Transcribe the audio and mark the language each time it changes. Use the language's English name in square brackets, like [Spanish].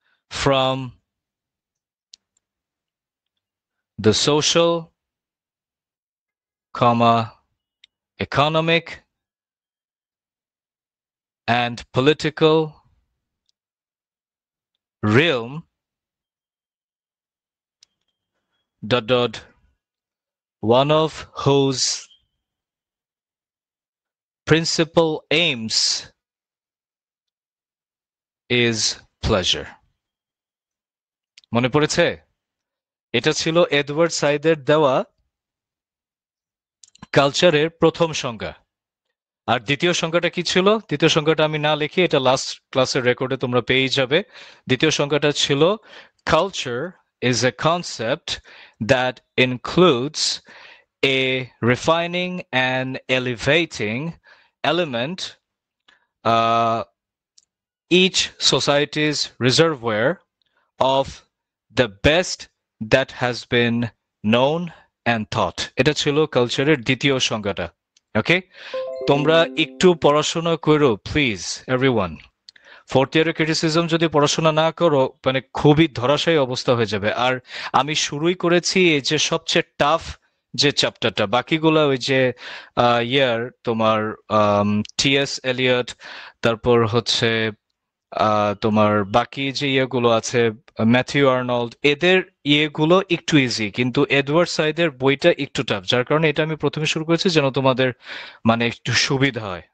[English] from the social, economic and political realm one of whose principal aims is pleasure. [Bangla] মনে পড়েছে? এটা ছিল Edward সাইদের দেওয়া কালচারের প্রথম সংজ্ঞা। আর দ্বিতীয় সংখ্যাটা কি ছিল? দ্বিতীয় সংখ্যাটা আমি না লিখি, এটা লাস্ট ক্লাসের রেকর্ডে তোমরা পেয়ে যাবে। দ্বিতীয় সংখ্যাটা ছিল culture [English] is a concept that includes a refining and elevating element, each society's reservoir of the best that has been known and thought. [Bangla] এটা ছিল কালচারের দ্বিতীয় সংজ্ঞাটা। ওকে, তোমরা একটু পড়াশোনা করো প্লিজ এভরিওয়ান। ফোর্থ ইয়ারের ক্রিটিসিজম যদি পড়াশোনা না করো মানে খুবই ধরাশায়ী অবস্থা হয়ে যাবে। আর আমি শুরুই করেছি এই যে সবচেয়ে টাফ যে চ্যাপ্টারটা, বাকিগুলো ওই যে তোমার টিএস এলিয়ট, তারপর হচ্ছে তোমার বাকি যে ইয়েগুলো আছে ম্যাথিউ আর্নল্ড, এদের ইয়েগুলো একটু ইজি, কিন্তু এডওয়ার্ড সাইদের বইটা একটু টাফ, যার কারণে এটা আমি প্রথমে শুরু করেছি যেন তোমাদের মানে একটু সুবিধা হয়।